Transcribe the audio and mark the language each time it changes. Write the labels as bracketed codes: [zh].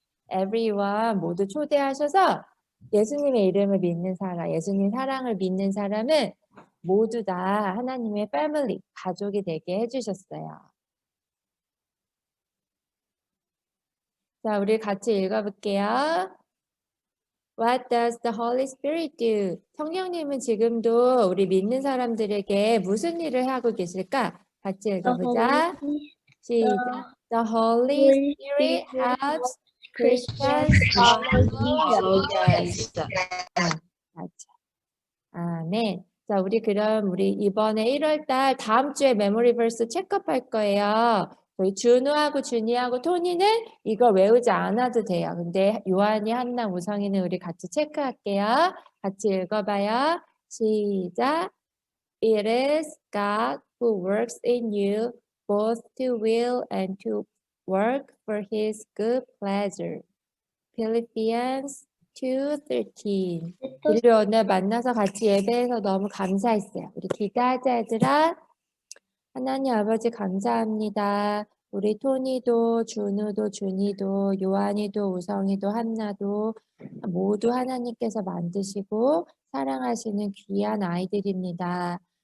[ko] everyone 모두 초대하셔서 예수님의 이름을 믿는 사람, 예수님 사랑을 믿는 사람은 모두 다 하나님의 패밀리, 가족이 되게 해주셨어요. 자, 우리 같이 읽어볼게요. [en] What does the Holy Spirit do? [ko] 성령님은 지금도 우리 믿는 사람들에게 무슨 일을 하고 계실까? 같이 읽어보자. 시작. [en] The Holy Spirit helps Christians follow Jesus. [ko] 맞아. 아멘. 자, 우리 그럼 우리 이번에 1월달 다음 주에 메모리 벌스 체크업할 거예요. 저희 준우하고 준이하고 토니는 이거 외우지 않아도 돼요. 근데 요한이, 한나, 우성이는 우리 같이 체크할게요. 같이 읽어봐요. 시작. [en] It is God who works in you both to will and to work for his good pleasure. Philippians 2:13. [ko] 우리 오늘 만나서 같이 예배해서 너무 감사했어요. 우리 기도하자, 얘들아. 하나님 아버지 감사합니다. 우리 토니도, 준우도, 준이도, 요한이도, 우성이도, 한나도 모두 하나님께서 만드시고 사랑하시는 귀한 아이들입니다.